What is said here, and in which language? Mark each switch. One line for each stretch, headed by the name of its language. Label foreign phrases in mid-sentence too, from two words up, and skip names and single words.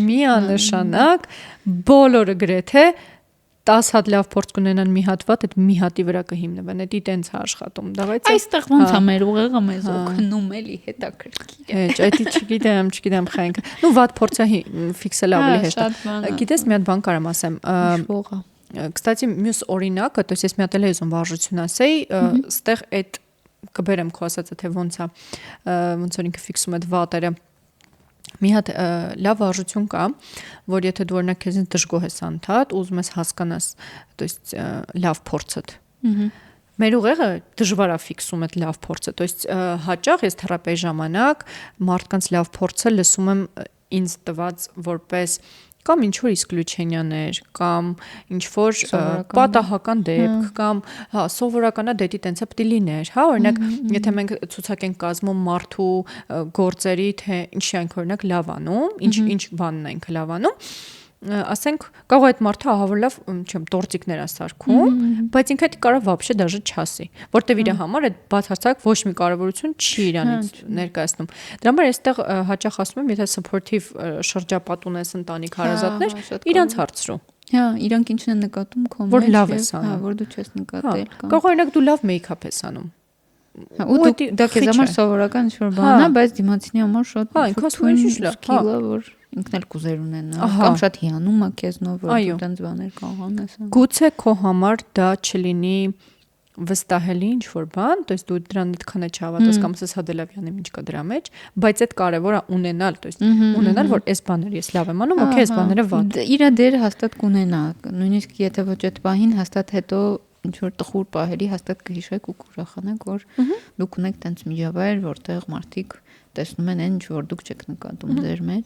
Armenian: Միանշանակ բոլորը գրեթե 10 հատ լավ փորձ կունենան մի հատ վատ, այդ մի հատի վրա կհիմնվեն, դա տենց է աշխատում, դավայց։ Այստեղ ոնց է մեր ուղեղը մեզ օգնում էլի հետաքրքիր։ Դա չգիտեմ խենք։ Նու վատ փորձը ֆիքսել ավելի հեշտ է։ Գիտես մի հատ բան կարամ ասեմ։ Կստացի մյուս օրինակը,
Russian: то есть
Armenian: ես մի հատ էլ եզում վարժություն ասեի, ստեղ այդ կբերեմ քո ասածը թե ոնց է, ոնց որ ինքը ֆիքսում այդ վատերը։ Մի հատ լավ վարժություն կա, որ եթե դու օրինակ քեզ դժգոհ ես անդադ, ուզում ես հասկանաս,
Russian: то есть
Armenian: լավ փորձդ։ Մեր ուղեղը դժվար է ֆիքսում այդ լավ փորձը,
Russian: то есть
Armenian: հաճախ ես թերապիայի ժամանակ մարդկանց լավ փորձը լսում եմ ինձ տված որպես կամ ինչ որ իսկլյուչենյաներ կամ ինչ որ պատահական դեպք կամ հա սովորականա դեպի տենց է պետք է լիներ, հա օրինակ եթե մենք ցուցակ ենք կազմում մարդու գործերի թե ինչի այնք օրինակ լավ անում, ինչ բանն ենք լավ անում, ասենք կարող է այդ մարդը ահավոր լավ, չեմ, տորտիկներ ասարքում, բայց ինքը դա կարող
Russian: вообще даже
Armenian: չասի, որտեվ իր համար այդ բացարձակ ոչ մի կարևորություն չի իրանից ներկայացնում։ Դրա համար այստեղ հաճախ ասում եմ, եթե supportive շրջապատ ունես ընտանիք հարազատներ, իրանց հարցրու։ Հա, իրանք ինչն են նկատում քո մեջ, որ լավ ես անում, հա, որ դու չես նկատել կամ։ Կարող օրինակ դու լավ մեյքափ ես անում։ Ու դա քեզ համար սովորական ինչ-որ բան է, բայց դիմացինի համար շատ քիլո, որ ինքն էլ կուզեր ունենա, կամ շատ հիանում է քեզնով, որ դու տենց բաներ կարող անես։ Գուցե քո համար դա չլինի վստահելի ինչ-որ բան,
Russian: то есть
Armenian: դու դրան այդքան է չհավատաս կամ ասես հադելավյանը ինչ կա դրա մեջ, բայց այդ կարևոր է ունենալ,
Russian: то есть
Armenian: ունենալ, որ այս բաները ես լավ եմ անում, օքեյ, այս բաները վատ։ Իր դեր հաստատ կունենա, նույնիսկ եթե ոչ այդ պահին հաստատ հետո ինչ որ տխուր պահերի հաստատ կհիշեք ու կուրախանաք, որ դուք ունեք տենց միջավայր, որտեղ մարդիկ տեսնում են այն ինչ որ դուք չեք նկատում ձեր մեջ։